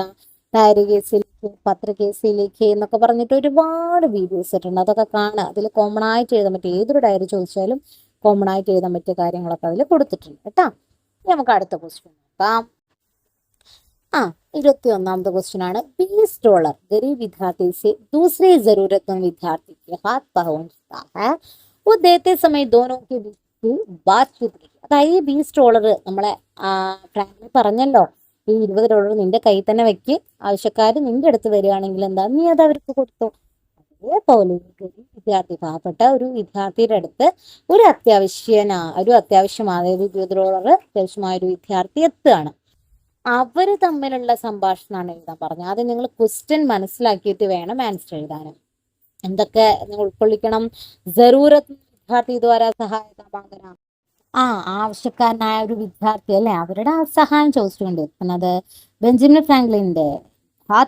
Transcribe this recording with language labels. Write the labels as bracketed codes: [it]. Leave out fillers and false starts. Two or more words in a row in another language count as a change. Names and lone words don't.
[ml] ഡയറി കേസിലേക്ക്, പത്ര കേസിലേക്ക് എന്നൊക്കെ പറഞ്ഞിട്ട് ഒരുപാട് വീഡിയോസ് ഇട്ടുണ്ട്. അതൊക്കെ കാണുക. അതിൽ കോമൺ ആയിട്ട് എഴുതാൻ പറ്റിയ ഏതൊരു ഡയറി ചോദിച്ചാലും കോമൺ ആയിട്ട് എഴുതാൻ പറ്റിയ കാര്യങ്ങളൊക്കെ അതിൽ കൊടുത്തിട്ടുണ്ട് കേട്ടാ. നമുക്ക് അടുത്ത ക്വസ്റ്റ്യൻ നോക്കാം. 21ാമത്തെ क्वेश्चन ആണ് [hi] बीस डॉलर गरीब विद्यार्थी से दूसरे जरूरतमंद विद्यार्थी के हाथ पहुंचता है वो देते समय दोनों के बीच की बातचीत की [ml] അതായത് ഈ $20 നമ്മളെ ഫ്രാങ്കിന് പറഞ്ഞല്ലോ ഈ $20 നിന്റെ കയ്യിൽ തന്നെ വെക്ക് ആവശ്യക്കാര് നിന്റെ അടുത്ത് വരികയാണെങ്കിൽ എന്താ നീ അത് അവർക്ക് കൊടുത്തു അതേപോലെ വിദ്യാർത്ഥി പാവപ്പെട്ട ഒരു വിദ്യാർത്ഥിയുടെ അടുത്ത് ഒരു അത്യാവശ്യമായ $20 അത്യാവശ്യമായ ഒരു വിദ്യാർത്ഥി എത്തുകയാണ് അവര് തമ്മിലുള്ള സംഭാഷണമാണ് എഴുതാൻ പറഞ്ഞത് ആദ്യം നിങ്ങൾ ക്വസ്റ്റ്യൻ മനസ്സിലാക്കിയിട്ട് വേണം ആൻസർ എഴുതാനും എന്തൊക്കെ നിങ്ങൾ ഉൾക്കൊള്ളിക്കണം [hi] ज़रूरत विद्यार्थी द्वारा सहायता माँगना [ml] ആവശ്യക്കാരനായ ഒരു വിദ്യാർത്ഥി അല്ലെ അവരുടെ സഹായം ചോദിച്ചുകൊണ്ട് എത്തുന്നത് ബെഞ്ചമിൻ ഫ്രാങ്ക്ലിന്റെ ഹാത്ത്